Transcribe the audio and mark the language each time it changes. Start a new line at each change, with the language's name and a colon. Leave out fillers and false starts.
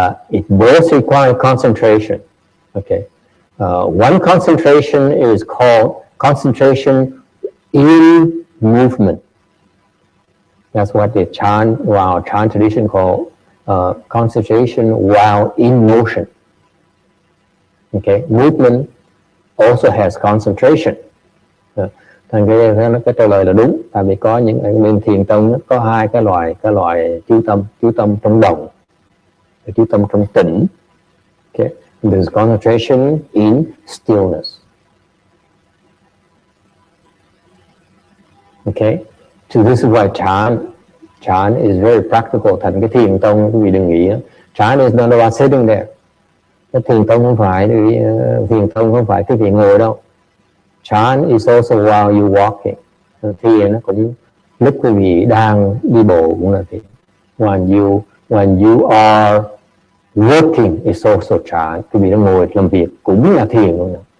English: It both require concentration. Okay. One concentration is called concentration in movement. That's what the Chan tradition called concentration while in motion. Okay, movement also has concentration.
Vietnamese: Thành cái trả lời là đúng, tại vì có những bên thiền tông có hai cái loại chú tâm trong động, chú tâm trong tĩnh.
English: Okay, there's concentration in stillness. Okay, So this is why Chan is very practical.
Vietnamese: Thành cái thiền tông, quý vị đừng nghĩ
English: Chan is not about sitting there.
Vietnamese: Cái thiền tông không phải quý vị ngồi đâu.
English: Chan is also while you walking.
Vietnamese: Thiền nó cũng lúc quý vị đang đi bộ cũng là thiền.
English: When you are working is also Chan.
Vietnamese: Quý vị đang ngồi làm việc cũng là thiền luôn.